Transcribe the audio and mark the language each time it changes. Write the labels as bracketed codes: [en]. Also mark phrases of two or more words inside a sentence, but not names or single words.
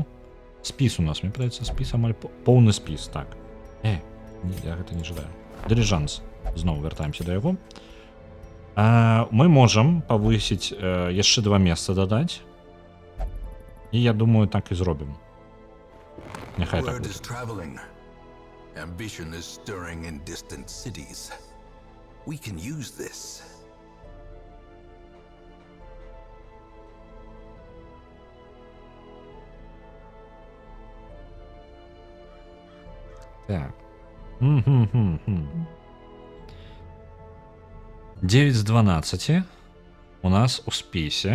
[be] Спіс у нас, мне падаецца, спіс амаль поўны спіс, так. Я гэта не жадаю. Дыліжанс. Зноў вяртаемся да яго. Мы можам павысіць яшчэ 2 месца дадаць. І я думаю, так і зробім. Няхай так будзе. [en] Ambition is stirring in distant cities. We can use this. [be] Так. 9 з 12 у нас у спісе.